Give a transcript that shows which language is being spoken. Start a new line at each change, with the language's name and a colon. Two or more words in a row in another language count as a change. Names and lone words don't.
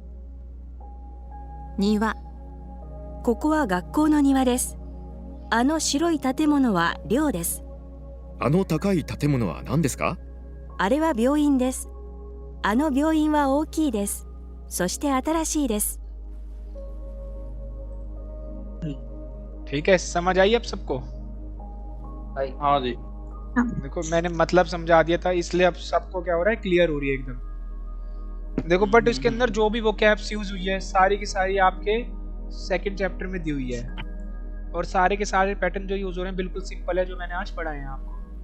Japanese: 庭。ここは学校の庭です。あの白い建物は寮です。あの高い建物は何ですか？あれは病院です。あの病院は大きいです。そして新しいです。
Hindi: ठीक है, समझ आई अब सबको? हाँ जी। देखो मैंने मतलब समझा दिया था, इसलिए अब सबको क्या हो रहा है, क्लियर हो रही है एकदम। देखो बट इसके अंदर जो भी वोकैब्स यूज हुई है सारी की सारी आपके
English: second chapter
Hindi: में दी हुई है, और सारे के सारे पैटर्न जो यूज हो रहे हैं बिल्कुल सिंपल है, जो मैंने आज पढ़ाए हैं आपको।